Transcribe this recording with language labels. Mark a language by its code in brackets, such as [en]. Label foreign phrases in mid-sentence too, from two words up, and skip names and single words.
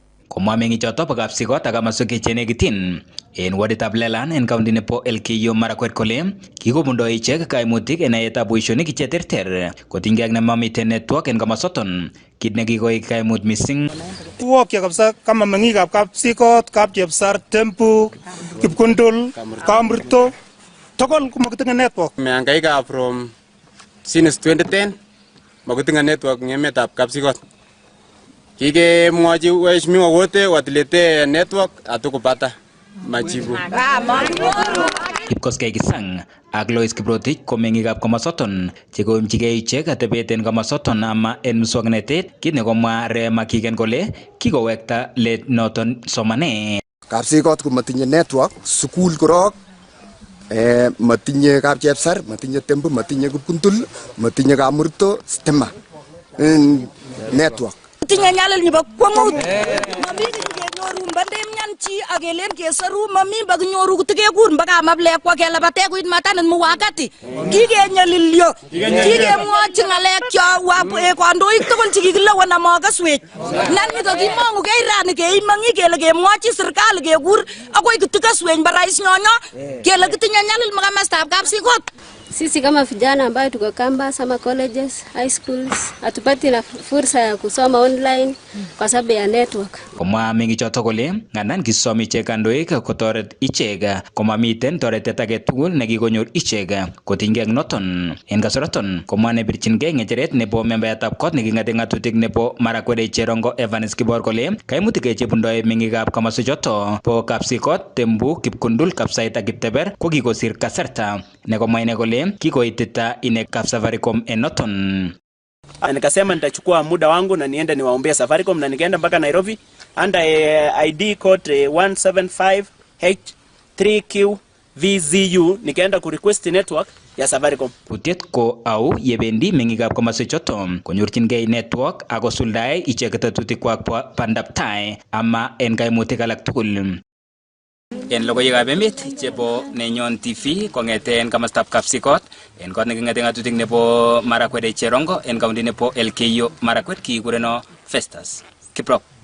[kln] Komwa mengichoto bo kapsikot ak kamaswek chenekitin en waditab Lelan en kaunti nebo Elgeyo Marakwet kole kikobundo ichek kaimutik en naetab boisionik cheterter kotinygei ak nemamiten network en kamasoton, kit nekikoik kaimut mising. Tuwokya kabisa kama meng'ikab kapsikot, kapchepsar, Tembu, Kipkundul, Kamurto, togol komakitinye network. Mehangaika [en] from since [kln] 2010 makitinye network en emetab kapsikot. [sw] Kikemwochi waheshimiwa wote watilete network hatukupata majibu. [kln] Kipkoskei Kisang ak Lois Kiprotich ko meng'ikab komosoton chekoimchigei ichek atebet en komosoton ama en muswoknotet, kit nekomwa Rema Kigen kole kikowekta let noton somanet. Kapsikot komatinye network, sukul korok, matinye kapchepsar, matinye Tembu, matinye Kipkundul, matinye Kamurto, stima, network. Tinye nyalil nebo kwang'ut. Mami kenyoru mbandem nyanchi akelen kesaru mami bakinyoru kutekekur mpaka mablek kwa kelabate kuit matanin mu wakati. Kikenyalilyo. Kikemwochi ng'alekcho kandoik tugul chekikilewen amakaswech. Nan nito kimongu keirani keimangi kele kemwochi serikali kekur akoi kitikaswech barais nyonyo kele kitinye nyalil makamastab kapsikot. [sw] Sisi kama vijana ambao tuko campus ama colleges, [en] high schools, [sw] hatupati na fursa ya kusoma online kwa sababu ya network. [kln] Komwa mengichoto kole nganan kisomi ichek kandoik kotoret ichek komamiten toretet age tugul nekikonyor ichek kotinygei ak noton. En kasaraton komwa nebirchingei ng'echeret nebo membayatab kot neking'ate ng'atutik nebo Marakwet Cherongo Evans Kibor kole kaimutik chebundoi meng'ikab komosochoto bo Kapsikot, Tembu, Kipkundul, Kapsait ak Kipteber ko kikosir kasarta nekomwa ine kole kikoitita ine kap Safaricom en noton. [sw] Nikasema nitachukua muda wangu na niende niwaombea Safaricom na nikaenda mpaka Nairobi [en] under ID code 175H3QVZU [sw] nikaenda ku request network ya Safaricom. [kln] Putiet ko au yebendi meng'ikab komosochoto konyorchingei network akosuldae icheket tetutikwak bo bandaptai ama en kaimutik alak tugul. En logoiwekab emet chebo Nenyon TV kong'eten kamastab Kapsikot en kot neking'ate ng'atutik nebo Marakwet Cherongo en kaunti nebo Elgeyo Marakwet kikureno Festus Kiprop.